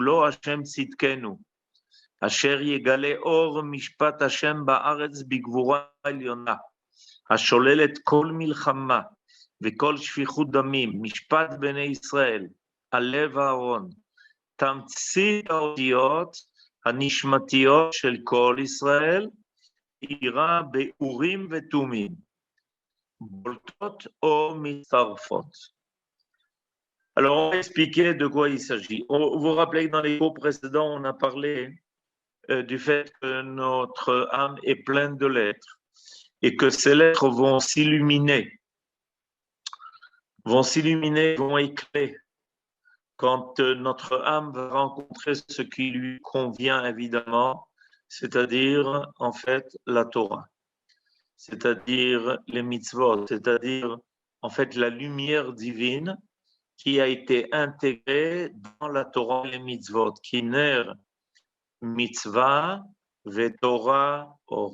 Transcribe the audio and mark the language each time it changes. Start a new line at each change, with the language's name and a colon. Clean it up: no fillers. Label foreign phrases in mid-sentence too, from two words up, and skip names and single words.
Hebrew: לו השם צדקנו, אשר יגלה אור משפט השם בארץ בגבורה עליונה, השוללת כל מלחמה וכל שפיכות דמים, משפט בני ישראל, הלב הארון, תמצית האותיות הנשמתיות של כל ישראל, עירה באורים ותומים, בולטות או מצטרפות.
French: Alors, on va expliquer de quoi il s'agit. Vous vous rappelez que dans les cours précédents, on a parlé du fait que notre âme est pleine de lettres et que ces lettres vont s'illuminer, vont éclairer quand notre âme va rencontrer ce qui lui convient évidemment, c'est-à-dire en fait la Torah, c'est-à-dire les mitzvot, c'est-à-dire en fait la lumière divine qui a été intégrée dans la Torah et les mitzvot, qui
Hebrew: נר מצוה ותורה אור.